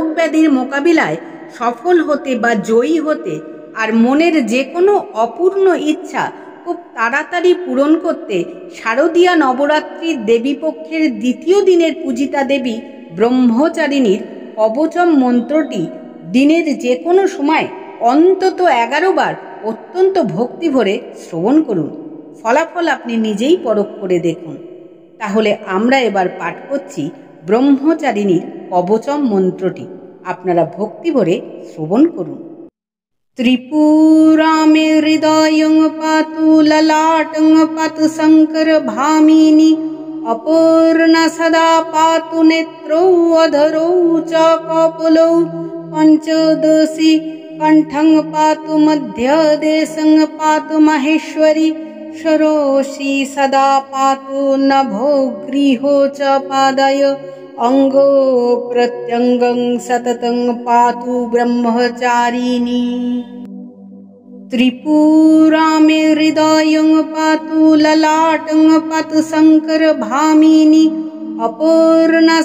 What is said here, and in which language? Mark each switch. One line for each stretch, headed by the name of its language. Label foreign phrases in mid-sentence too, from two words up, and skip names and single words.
Bangla: ব্যাধির মোকাবিলায় সফল হতে বা জয়ী হতে আর মনের যে কোনো অপূর্ণ ইচ্ছা খুব তাড়াতাড়ি পূরণ করতে শারদীয়া নবরাত্রির দেবীপক্ষের দ্বিতীয় দিনের পূজিতা দেবী ব্রহ্মচারিণীর কবচম মন্ত্রটি দিনের যে কোনো সময় অন্তত 11 বার অত্যন্ত ভক্তি ভরে শ্রবণ করুন। ফলাফল আপনি নিজেই পরখ করে দেখুন। তাহলে আমরা এবার পাঠ করছি ব্রহ্মচারিণীর কবচম মন্ত্রটি। আপনারা ভক্তি ভরে শ্রবণ করুন।
Sanskrit: ত্রিপুরামে হৃদয়ং পাতু ললাটং পাতু শঙ্কর ভামিনী অপূর্ণা সদা পাতু নেত্রৌ অধরৌ চ কপলৌ পঞ্চদশী কণ্ঠং পাতু মধ্যদেশং পাতু মাহেশ্বরী সरोषि सदा पातु नभो गृहो च पादय अंगो प्रत्यंगं सततं पातु ब्रह्मचारिणी। त्रिपुरामे हृदयं पातु ललाटं पातु शंकर भामिनी अपूर्णा